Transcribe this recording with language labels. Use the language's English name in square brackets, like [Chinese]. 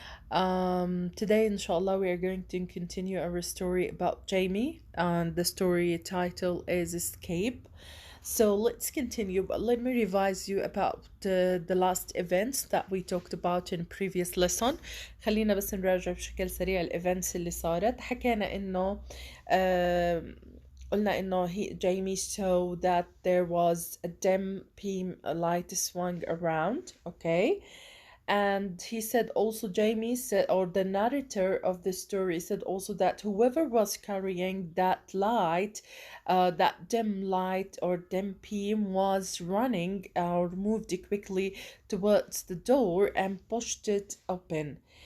[English] Today, inshallah, we are going to continue our story about Jamie, and the story title is Escape. So let's continue, but let me revise you about the last events that we talked about in previous lesson. [Arabic] خلينا بس نراجع بشكل سريع الإيفنتس اللي صارت. حكينا إنه آم، قلنا إنه [English] Jamie saw that there was a dim beam light swung around, okay? And he said also, Jamie said, or the narrator of the story said also that whoever was carrying that light, that dim light or dim beam, was running or moved quickly towards the door and pushed it open.